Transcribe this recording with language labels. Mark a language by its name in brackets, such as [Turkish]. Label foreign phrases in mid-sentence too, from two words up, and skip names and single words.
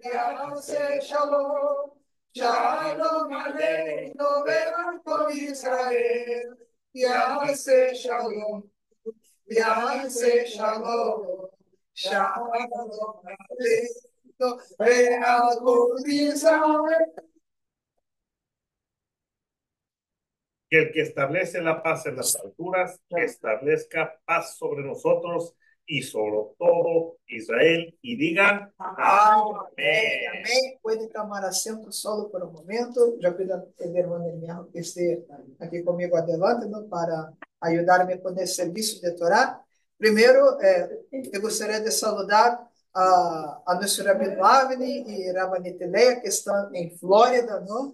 [Hebrew] שלום עלינו ועל כל ישראל. יעשה שלום. שלום עלינו ועל כל ישראל. [Spanish] Que el que establece la paz en las alturas establezca paz sobre nosotros y sobre todo Israel y digan [Portuguese] amém. Amém. Puede tomar assento solo por um momento. Já pido ao irmão Hermiano que esteja aqui comigo adelante, ¿no? Para ajudar-me com esse serviço de Torá. Primeiro, eu gostaria de saludar a nosso Rabino Avni e Rabanit Leia, que estão em Flórida, não?